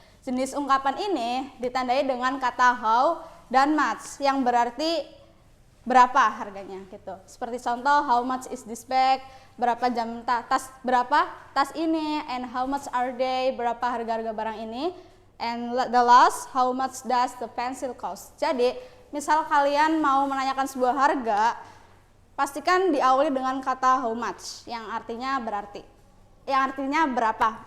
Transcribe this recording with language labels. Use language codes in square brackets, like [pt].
[id] Jenis ungkapan ini ditandai dengan kata how dan much yang berarti berapa harganya gitu. Seperti contoh, [en] how much is this bag, [id] berapa berapa tas ini, [en] and how much are they, [id] berapa harga-harga barang ini, [en] and the last, how much does the pencil cost. [id] Jadi misal kalian mau menanyakan sebuah harga, pastikan diawali dengan kata how much yang artinya berapa.